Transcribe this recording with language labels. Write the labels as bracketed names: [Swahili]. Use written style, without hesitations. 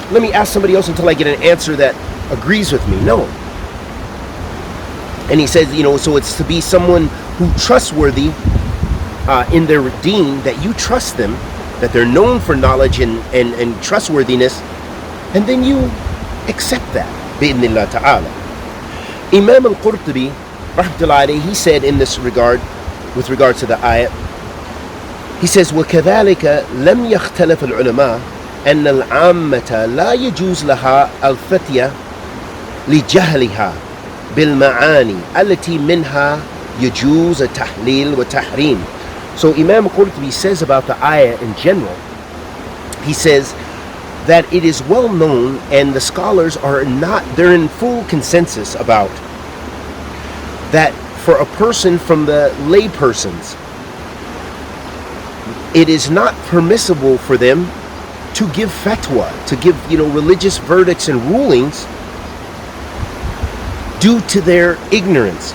[English] Let me ask somebody else until I get an answer that agrees with me. No. And he says, so it's to be someone who trustworthy in their deen, that you trust them, that they're known for knowledge and trustworthiness, and then you accept that. Bi'idhnillah ta'ala. Imam al-Qurtubi, rahmatullahi alayhi, he said in this regard, with regards to the ayat, he says, [Arabic] وَكَذَلِكَ لَمْ يَخْتَلَفَ الْعُلَمَاء أَنَّ الْعَامَّةَ لَا يَجُوزُ لَهَا الْفَتْيَةِ لِجَهْلِهَا بِالْمَعَانِي التي منها يجوز التحليل والتحريم. [English] So Imam Qurtubi says about the ayah in general, he says that it is well known, and the scholars they're in full consensus about, that for a person from the lay persons, it is not permissible for them to give fatwa, to give religious verdicts and rulings due to their ignorance.